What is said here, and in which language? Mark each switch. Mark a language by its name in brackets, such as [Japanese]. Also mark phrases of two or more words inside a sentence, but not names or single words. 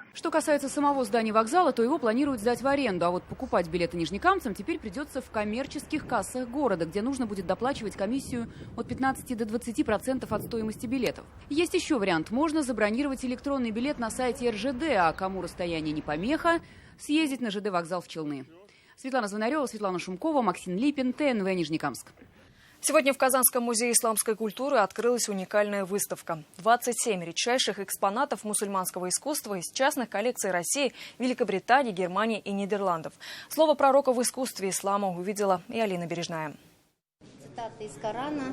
[Russian] Что касается самого здания вокзала, то его планируют сдать в аренду, а вот покупать билеты нижнекамцам теперь придется в коммерческих кассах города, где нужно будет доплачивать комиссию от 15 до 20% от стоимости билетов. Есть еще вариант. Можно забронировать электронный билет на сайте РЖД, а кому расстояние не помеха, съездить на ЖД вокзал в Челны. Светлана Звонарева, Светлана Шумкова, Максим Липин, ТНВ Нижнекамск. Сегодня в Казанском музее исламской культуры открылась уникальная выставка. 27 редчайших экспонатов мусульманского искусства из частных коллекций России, Великобритании, Германии и Нидерландов. Слово пророка в искусстве ислама увидела и Алина Бережная. Цитаты из Корана.